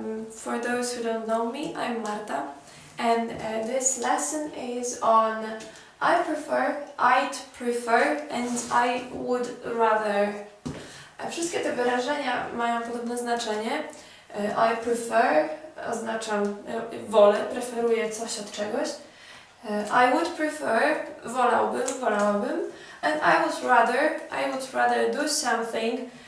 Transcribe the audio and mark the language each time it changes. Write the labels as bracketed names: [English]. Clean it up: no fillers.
[English] For those who don't know me, I'm Marta, and this lesson is on I prefer, I'd prefer, and I would rather. [Polish] Wszystkie te wyrażenia mają podobne znaczenie. [English] I prefer [Polish] oznacza wolę, preferuję coś od czegoś. [English] I would prefer, [Polish] wolałbym, wolałabym. [English] And I would rather do something.